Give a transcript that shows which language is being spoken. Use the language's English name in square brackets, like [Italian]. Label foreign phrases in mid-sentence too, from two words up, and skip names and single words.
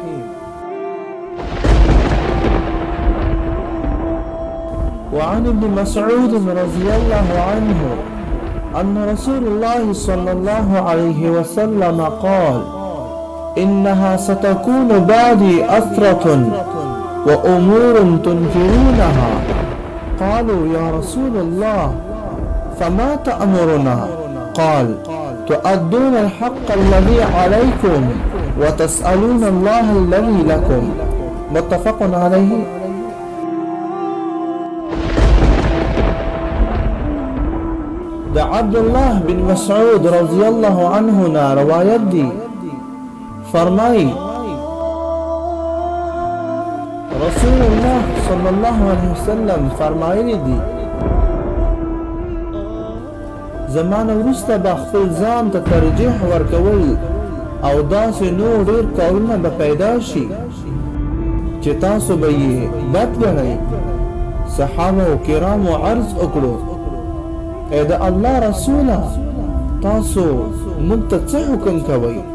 [Arabic] وعن ابن مسعود رضي الله عنه أن رسول الله صلى الله عليه وسلم قال: إنها ستكون بعدي أثرة وأمور تنكرونها. قالوا: يا رسول الله فما تأمرنا؟ قال: تؤدون الحق الذي عليكم وتسألون الله الذي لكم. متفق عليه. [Pashto] د عبدالله بن مسعود [Arabic] رضی اللہ عنہ [Pashto] نا روایت دی، فرمائی [Arabic] رسول اللہ صلی اللہ علیہ وسلم [Pashto] فرمایلی دی: زمان وروسته به خپل ځان ته ترجیح ورکول او داسې نور ډیر کارونه به پیدا شي چې تاسو به یې بد ګڼئ. [Arabic] صحابه کرامو [Pashto] عرض وکړو: اے د الله رسوله، تاسو موږ ته څه حکم کوئ؟